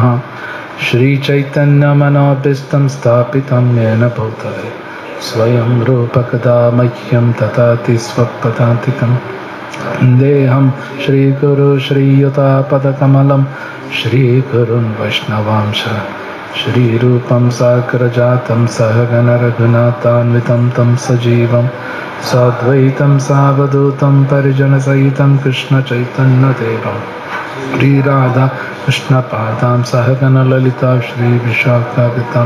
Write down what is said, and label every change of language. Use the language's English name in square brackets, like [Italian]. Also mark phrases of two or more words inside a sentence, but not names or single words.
[Sanskrit] श्री चैतन्य मनोभीष्टं स्थापितं येन भूतले स्वयं रूपकदा मह्यं ददाति स्वपदान्तिकम्. देहं श्री गुरु श्रीयुतपदकमलं श्री गुरून् वैष्णवांश्च श्रीरूपं साग्रजातं सहगण रघुनाथान्वितं तं सजीवं साद्वैतं सावधूतं परिजनसहितं कृष्णचैतन्यदेवं श्रीराधा कृष्णपादां सहगणललिता श्रीविशाखादितां